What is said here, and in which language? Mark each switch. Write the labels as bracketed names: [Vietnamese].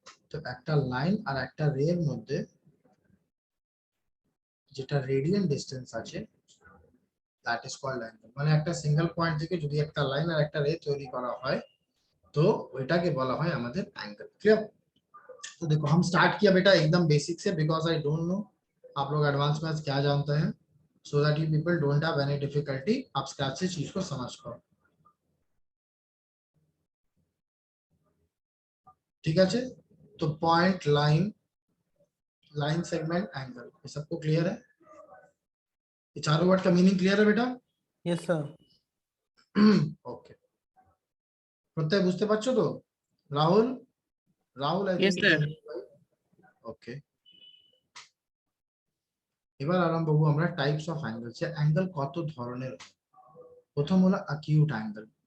[Bangla] তো একটা লাইন আর একটা রে এর মধ্যে যেটা রেডিয়ান ডিস্টেন্স আছে, [English] that is called [Bangla] অ্যাঙ্গেল। মানে একটা সিঙ্গেল পয়েন্ট থেকে যদি একটা লাইন আর একটা রে তৈরি করা হয়, तो ওইটাকে বলা হয় আমাদের एंगल, क्लियर। [Hindi] तो देखो हम स्टार्ट किया बेटा एकदम बेसिक से, [English] because I don't know [Hindi] आप लोग एडवांस मैथ्स क्या जानते हैं, [English] so that you people don't have any difficulty, [Hindi] आप स्क्रैच से चीज को समझ पाओ, ठीक है। तो point, line, line segment, angle, ये सबको क्लियर है, ये चारों वर्ड का मीनिंग क्लियर है बेटा। [English] Yes sir. [Bangla] ओके, প্রত্যয় বুঝতে পারছো তো, Rahul, Rahul I [English] Yes, think, sir. Okay. [Bangla] এবার আরম্ভ করব আমরা টাইপস অফ অ্যাঙ্গেল, যে অ্যাঙ্গেল কত ধরনের। প্রথম হলো অ্যাকিউট অ্যাঙ্গেল।